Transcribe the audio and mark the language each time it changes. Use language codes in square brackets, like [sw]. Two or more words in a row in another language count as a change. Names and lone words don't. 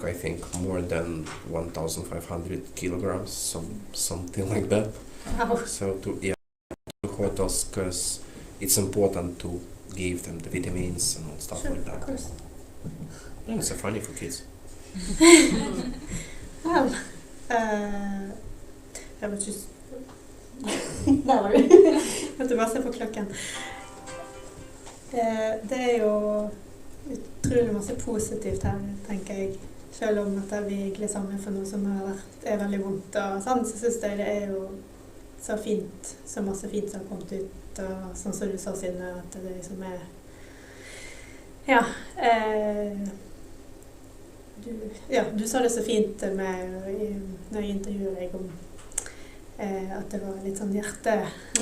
[en] I think more than 1,500 kilograms, something like that. Wow. So to hotels, because it's important to give them the vitamins and stuff like that. Of course. It's funny for kids. Well, [sv] jag var just... Där var du. Jag måste bara se på klockan. [no] Det jo utrolig masse positivt her, tenker jeg. Selv om at vi glir sammen for noe som veldig vondt og sånn, så synes jeg det jo så fint, så masse fint som har kommet ut, og sånn som du sa siden, at det liksom du sa det så fint når jeg intervjuer deg om at det var litt sånn hjerteutvidende.